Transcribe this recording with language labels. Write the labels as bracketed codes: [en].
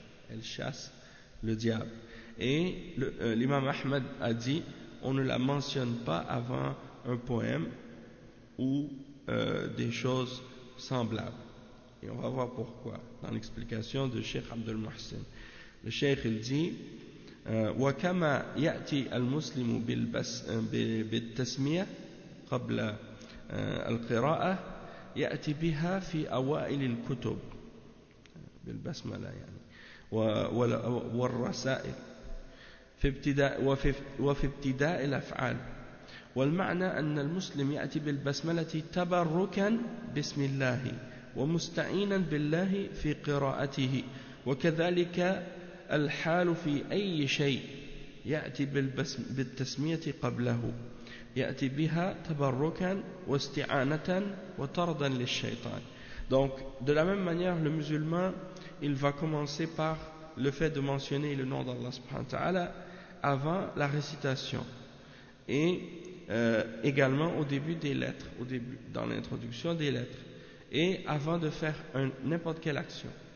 [fr] Elle chasse le diable. Et l'imam Ahmed a dit, on ne la mentionne pas avant un poème ou des choses semblables. Et on va voir pourquoi dans l'explication de Cheikh Abdul Mohsin. Le Cheikh il dit [ar] وكما يأتي المسلم بالتسمية قبل القراءة يأتي بها في أوائل الكتب بالبسملة يعني والرسائل وفي ابتداء الأفعال. والمعنى أن المسلم يأتي بالبسملة تبركا بسم الله ومستعينا بالله في قراءته وكذلك الحال في أي شيء يأتي بالتسمية قبله يأتي بها تبركا واستعانة وطردا للشيطان. [fr] Donc de la même manière le musulman il va commencer par le fait de mentionner le nom d'Allah subhanahu wa ta'ala avant la récitation et également au début des lettres, au début, dans l'introduction des lettres, et avant de faire n'importe quelle action.